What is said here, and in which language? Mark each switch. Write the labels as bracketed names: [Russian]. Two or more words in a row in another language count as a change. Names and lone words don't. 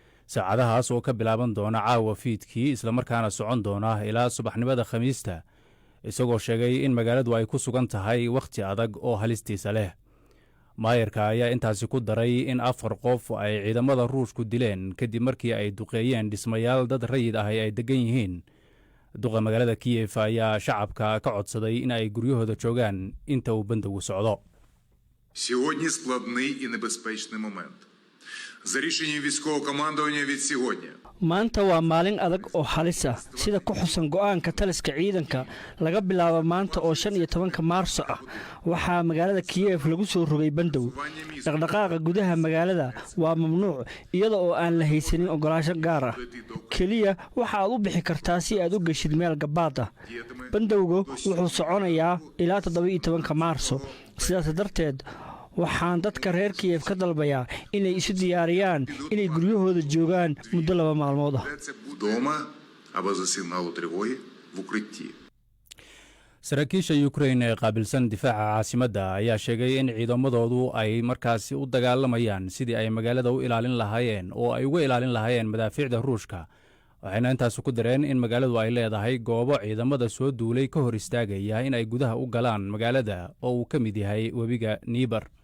[Somali] Saacadahaas oo ka bilaaban doona caawa fiidkii, isla markaana socon doona ilaa subaxnimada Khamiista, isagoo sheegay in magaaladu ay ku sugan tahay wakhti adag oo halistiisa leh. Maayarka ayaa intaasi ku daray in afar qof ay ciidamada Ruushku dileen kadib markii ay duqeeyeen dhismayaal dad rayid ah ay degan yihiin. Duqa magaalada Kiev ayaa shacabka ka codsaday in ay guryahooda joogaan inta uu bandowgu socdo. [Ukrainian] Сьогодні складний і небезпечний момент. За рішенням військового командування від сьогодні. [Somali] Maanta waa maalin adag oo halis ah. Sida ku xusan go'aanka taliska ciidanka, laga bilaabo maanta oo shan iyo tobanka Maarso ah, waxaa magaalada Kiev lagu soo rogay bandow. Dhaqdhaqaaqa gudaha magaalada waa mamnuuc, iyada oo aan la haysanin ogolaansho gaar ah. Keliya waxa aad u bixi kartaa si aad u geshid meel gabaad ah. Bandowga wuxuu soconayaa ilaa toddoba iyo tobanka Maarso. Sidaas darteed, waxaan dadka reer Kiev ka dalbayaa inay isu diyaariyaan inay guryahooda joogaan muddo laba maalmood ah. [Ukrainian] Вдома або за сигналу тривоги в укритті. [Somali] Saraakiisha Ukraine ee qaabilsan difaaca caasimadda ayaa sheegay in ciidamadoodu ay markaasi u dagaalamayaan sidii ay magaalada u ilaalin lahaayeen oo ay uga ilaalin lahaayeen madaafiicda Ruushka. Waxayna intaas ku dareen in magaaladu ay leedahay goobo ciidamada soo duulay ka hor istaagaya in ay gudaha u galaan magaalada oo uu ka mid yahay webiga Dnieper.